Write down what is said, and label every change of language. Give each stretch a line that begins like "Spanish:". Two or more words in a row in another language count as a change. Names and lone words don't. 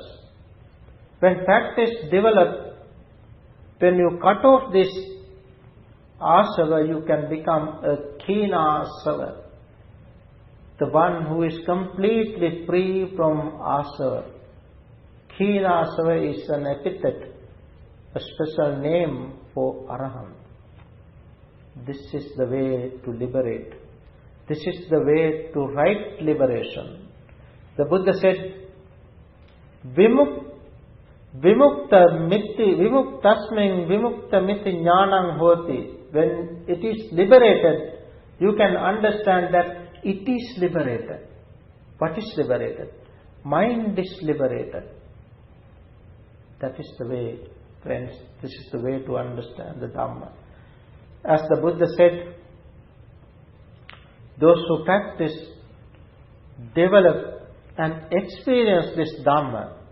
English: When practice develops, when you cut off this asava, you can become a khinasava, the one who is completely free from asava. Khinasava is an epithet, a special name for Arahant. This is the way to liberate. This is the way to right liberation. The Buddha said,
Pali: Vimukta miti, vimuktasmin vimukta miti jnanam hoti.
English: When it is liberated, you can understand that it is liberated. What is liberated? Mind is liberated. That is the way, friends. This is the way to understand the Dhamma. As the Buddha said, those who practice, develop and experience this Dhamma,